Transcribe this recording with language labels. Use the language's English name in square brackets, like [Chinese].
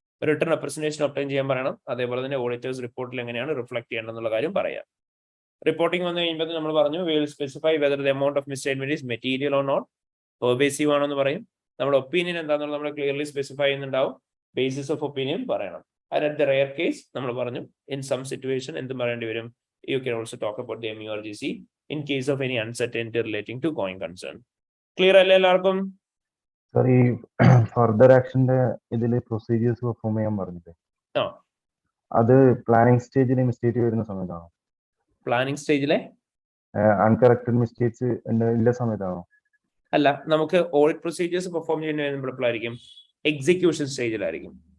[Malayalam] Return representation obtain ചെയ്യാൻ പറയണം. അതേപോലെ തന്നെ ഓഡിറ്റേഴ്സ് റിപ്പോർട്ടിൽ എങ്ങനെയാണ് റിഫ്ലക്ട് ചെയ്യേണ്ടതെന്നുള്ള കാര്യം പറയാം. റിപ്പോർട്ടിംഗ് വന്നു കഴിയുമ്പോൾ നമ്മൾ പറഞ്ഞു [English] we will specify whether the amount of misstatement is material or not, [Malayalam] pervasive ആണോ എന്ന് പറയും. നമ്മുടെ ഒപ്പീനിയൻ എന്താണെന്നുള്ളത് നമ്മൾ ക്ലിയർലി സ്പെസിഫൈ ചെയ്യുന്നുണ്ടാവും. ബേസിസ് ഓഫ് ഒപ്പീനിയൻ പറയണം. [English] And at the rare case [Malayalam] നമ്മൾ പറഞ്ഞു [English] in some situation [Malayalam] എന്തും പറയേണ്ടി വരും. [English] You can also talk about the MURGC in case of any uncertainty relating to going concern. [Malayalam] Clear അല്ലേ എല്ലാവർക്കും? Sir, ഈ ഫർദർ ആക്ഷന്റെ ഇതില് പ്രൊസീജിയേഴ്സ് പെർഫോം ചെയ്യാൻ പറഞ്ഞില്ലേ, ആ, അത് പ്ലാനിങ് സ്റ്റേജിൽ മിസ്റ്റേക്ക് വരുന്ന സമയത്താണോ? പ്ലാനിങ് സ്റ്റേജിലെ അൺകറക്റ്റഡ് മിസ്റ്റേക്സ് ഇല്ല സമയത്താണോ? അല്ല, നമുക്ക് ഓഡിറ്റ് പ്രൊസീജിയേഴ്സ് പെർഫോം ചെയ്യുന്ന എപ്പോഴായിരിക്കും? എക്സിക്യൂഷൻ സ്റ്റേജിലായിരിക്കും.